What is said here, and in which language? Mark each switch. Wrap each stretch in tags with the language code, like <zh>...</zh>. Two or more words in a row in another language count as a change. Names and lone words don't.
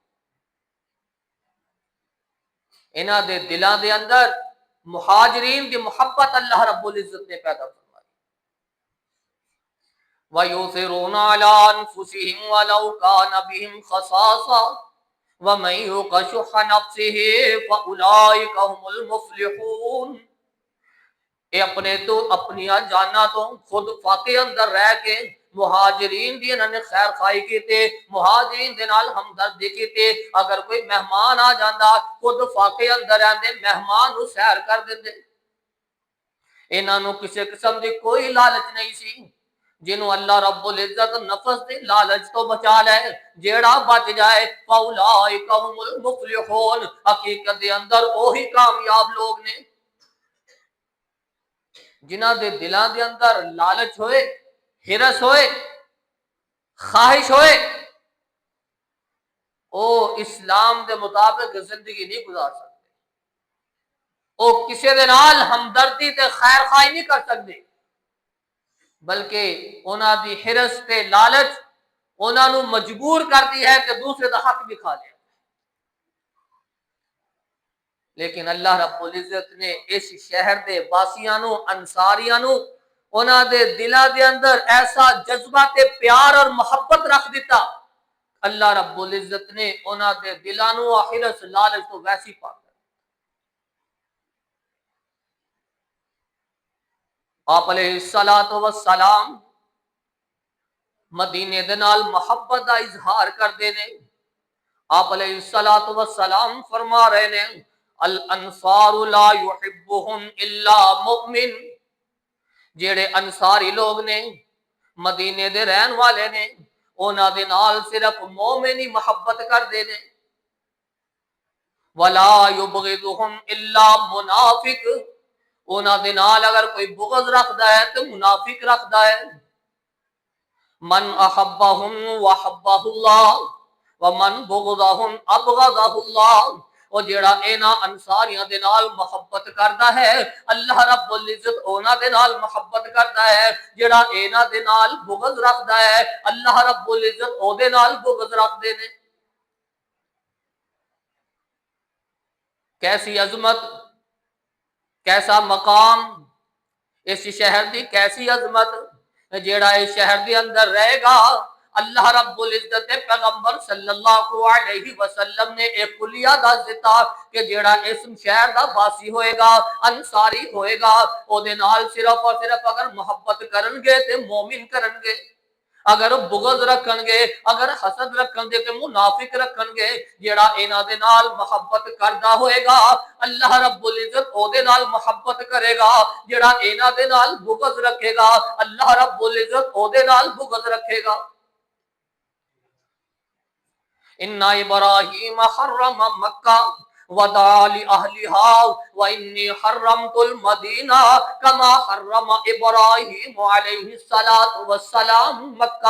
<pa>انہاں دے دلاں دے اندر مہاجرین دی محبت اللہ رب العزت نے پیدا فرمائی۔</pa> <ar>وَيُؤْثِرُونَ عَلَىٰ أَنفُسِهِمْ وَلَوْ كَانَ بِهِمْ خَصَاصَةٌ وَمَن يُوقَ شُحَّ نَفْسِهِ فَأُولَٰئِكَ هُمُ الْمُفْلِحُونَ۔</ar> <pa>اے اپنے تو اپنی جانا تو خود فاقے اندر رہ کے مہاجرین دی انہوں نے خیر خواہی کیتے، مہاجرین دے نال ہمدردی کیتے۔ اگر کوئی مہمان آ جاندا خود فاقے اندر رہندے مہمان نو سیر کر دیندے۔ انہاں نو کسی قسم دی کوئی لالچ نہیں سی، جنہوں اللہ رب العزت نفس دے لالچ تو بچا لے، جیڑا بچ جائے</pa> <ar>فاولائک هم المفلحون،</ar> <pa>حقیقت دے اندر وہی کامیاب لوگ نے جنہاں دے دلاں دے اندر لالچ ہوئے، ہرس ہوئے، خواہش ہوئے، او اسلام دے مطابق زندگی نہیں گزار سکتے، او کسی دے نال ہمدردی تے خیر خواہی نہیں کر سکتے، بلکہ انہاں دی ہرس تے لالچ انہاں نو مجبور کرتی ہے کہ دوسرے دا حق بھی کھا لے۔ لیکن اللہ رب العزت نے اس شہر دے باسیاں نو، انصاریاں نو، انہاں دے دلاں دے اندر ایسا جذبہ تے پیار اور محبت رکھ دیتا، اللہ رب العزت نے انہاں دے دلاں نو ہرس لالچ تو ویسی پا کر۔ آپ</pa> <ar>علیہ الصلوۃ والسلام</ar> <pa>مدینے دے نال محبت دا اظہار کردے نے۔</pa> <ar>آپ علیہ الصلوۃ والسلام</ar> <pa>فرما رہے نے</pa> <ar>الانصار لا يحبهم الا مؤمن،</ar> <pa>جیڑے انصاری لوگ نے، مدینے دے رہن والے نے، انہاں دے نال صرف مومن ہی محبت کردے نے۔</pa> <ar>ولا يبغضهم الا منافق،</ar> <pa>انہاں دے نال اگر کوئی بغض رکھدا ہے تو منافق رکھدا ہے۔</pa> <ar>من احبهم وحبه اللہ ومن بغضهم ابغضه اللہ،</ar> <pa>اور جیڑا انہاں انصاریاں دے نال محبت کردا ہے اللہ رب العزت انہاں دے نال محبت کردا ہے، جیڑا انہاں دے نال بغض رکھدا ہے اللہ رب العزت او دے نال بغض رکھدے نے۔ کیسی عظمت، کیسا مقام اس شہر دی، کیسی عظمت، جیڑا اس شہر دے اندر رہے گا اللہ رب العزت دے پیغمبر</pa> <ar>صلی اللہ علیہ وسلم</ar> <pa>نے ایک کلیہ دس دیتا کہ جیڑا اس شہر دا باسی ہوئے گا، انصاری ہوئے گا، او دے نال صرف اور صرف اگر محبت کرن گے تے مومن کرن گے، اگر بغض رکھن گے، اگر حسد رکھن گے تے منافق رکھن گے، جیڑا انہاں دے نال محبت کردا ہوئے گا اللہ رب العزت او دے نال محبت کرے گا، جیڑا انہاں دے نال بغض رکھے گا اللہ رب العزت او دے نال بغض رکھے گا۔</pa> <ar>ان ابراہیم حرم مکہ ودعا لأہلها وانی حرمت المدینہ کما حرم ابراہیم علیہ السلام مکہ۔</ar>